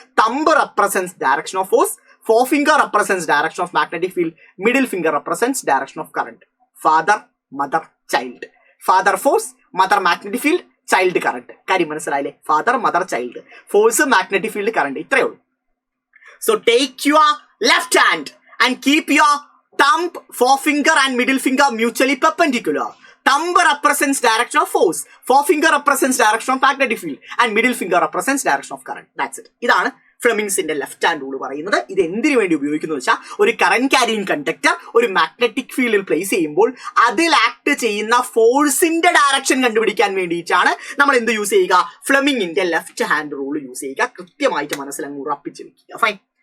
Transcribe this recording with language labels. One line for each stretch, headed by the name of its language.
English: Thumb represents direction of force, 4 finger represents direction of magnetic field, middle finger represents direction of current. Father, mother, child. Father force, mother magnetic field, child current.
Malayalam: കാര്യം മനസ്സിലായില്ലേ?
English: Father, mother, child. Force, magnetic field, current.
Malayalam: ഇത്രയേ ഉള്ളൂ.
English: So take your left hand and keep your Thumb, forefinger and middle finger mutually perpendicular. Thumb represents direction of force. Forefinger represents direction of magnetic field. And middle finger represents direction of current. That's it.
Malayalam: ഇതാണ് ഫ്ലെമിങ്സിന്റെ left hand rule പറയുന്നത്. ഇത് എന്തിനു വേണ്ടി ഉപയോഗിക്കുന്നു വെച്ചാൽ ഒരു current carrying conductor ഒരു magnetic ഫീൽഡിൽ പ്ലേസ് ചെയ്യുമ്പോൾ അതിൽ ആക്ട് ചെയ്യുന്ന ഫോഴ്സിന്റെ ഡയറക്ഷൻ കണ്ടുപിടിക്കാൻ വേണ്ടിയിട്ടാണ് നമ്മൾ എന്ത് യൂസ് ചെയ്യുക? ഫ്ലെമിങ്ങിന്റെ ലെഫ്റ്റ് ഹാൻഡ് റൂൾ യൂസ് ചെയ്യുക. കൃത്യമായിട്ട് മനസ്സിലങ്ങ് ഉറപ്പിച്ച് വെക്കുക. ഫൈൻ.